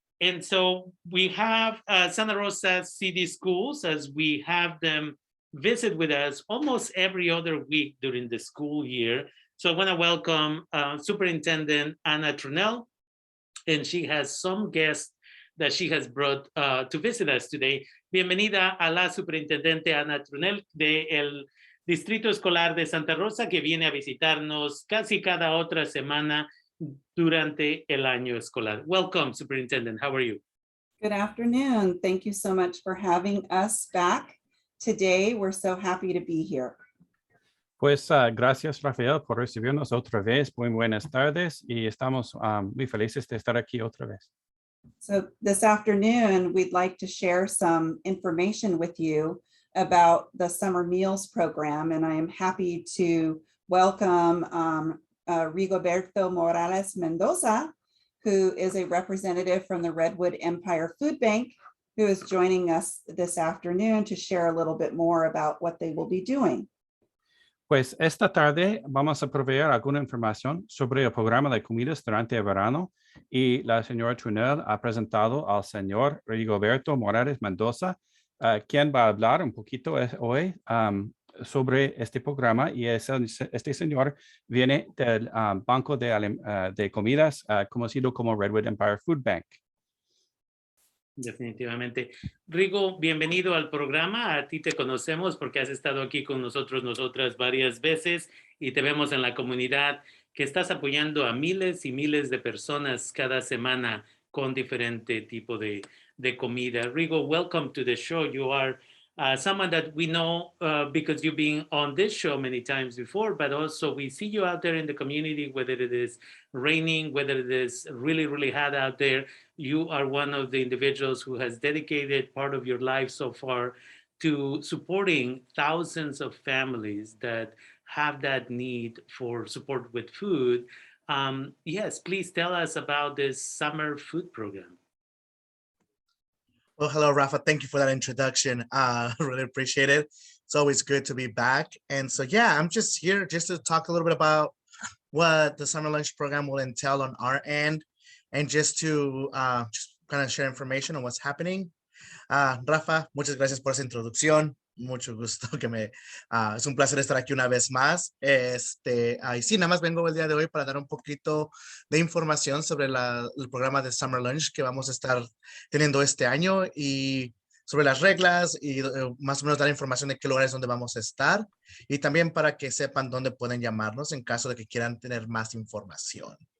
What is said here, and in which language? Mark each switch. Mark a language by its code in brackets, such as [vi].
[en] And so we have Santa Rosa City Schools, as we have them visit with us almost every other week during the school year. So I want to welcome Superintendent Ana Trunell, and she has some guests that she has brought to visit us today. [es] Bienvenida a la Superintendente Ana Trunell del Distrito Escolar de Santa Rosa, que viene a visitarnos casi cada otra semana durante el año escolar. [en] Welcome, Superintendent. How are you? Good afternoon. Thank you so much for having us back today. We're so happy to be here. [es] Pues gracias, Rafael, por recibirnos otra vez. Muy buenas tardes y estamos muy felices de estar aquí otra vez. [en] So this afternoon, we'd like to share some information with you about the summer meals program, and I am happy to welcome Rigoberto Morales Mendoza, who is a representative from the Redwood Empire Food Bank, who is joining us this afternoon to share a little bit more about what they will be doing. [es] Pues esta tarde vamos a proveer alguna información sobre el programa de comidas durante el verano y la señora Trunell ha presentado al señor Rigoberto Morales Mendoza, quien va a hablar un poquito hoy sobre este programa, y este señor viene del banco de comidas conocido como Redwood Empire Food Bank. Definitivamente. Rigo, bienvenido al programa. A ti te conocemos porque has estado aquí con nosotras varias veces y te vemos en la comunidad que estás apoyando a miles y miles de personas cada semana con diferente tipo de comida. [en] Rigo, welcome to the show. You are someone that we know because you've been on this show many times before, but also we see you out there in the community, whether it is raining, whether it is really, really hot out there. You are one of the individuals who has dedicated part of your life so far to supporting thousands of families that have that need for support with food. Yes, please tell us about this summer food program. Well, hello, Rafa. Thank you for that introduction. Really appreciate it. It's always good to be back. And so, yeah, I'm just here just to talk a little bit about what the summer lunch program will entail on our end, and just to just kind of share information on what's happening. [es] Rafa, muchas gracias por esa introducción. Mucho gusto es un placer estar aquí una vez más. Y sí, nada más vengo el día de hoy para dar un poquito de información sobre el programa de Summer Lunch que vamos a estar teniendo este año, y sobre las reglas y más o menos dar información de qué lugares donde vamos a estar, y también para que sepan dónde pueden llamarnos en caso de que quieran tener más información.